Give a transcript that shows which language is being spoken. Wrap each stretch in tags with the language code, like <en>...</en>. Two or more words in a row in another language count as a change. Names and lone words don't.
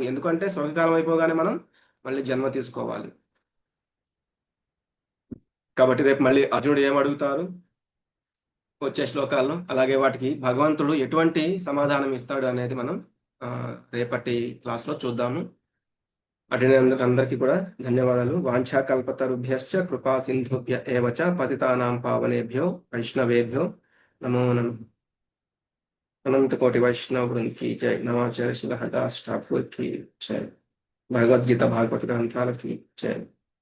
<te>ఎందుకంటే స్వర్గకాలం అయిపోగానే మనం మళ్ళీ జన్మ తీసుకోవాలి. కాబట్టి రేపు మళ్ళీ అర్జునుడు ఏం అడుగుతారు వచ్చే శ్లోకాల్లో, అలాగే వాటికి భగవంతుడు ఎటువంటి సమాధానం ఇస్తాడు అనేది మనం రేపటి క్లాస్లో చూద్దాము. అడిగినందుకు అందరికీ కూడా ధన్యవాదాలు.</te> <sa>వాంఛా కల్పతరుభ్యశ్చ కృపా సింధుభ్య ఏవచ పతితానాం పావనేభ్యో వైష్ణవేభ్యో నమో నమః.</sa> <hi>अनंत कोटि वैष्णव वृंद की जय। नवाचार्य शिला दास ठाकुर की जय। भगवद गीता भागवत ग्रंथालय की जय।</hi>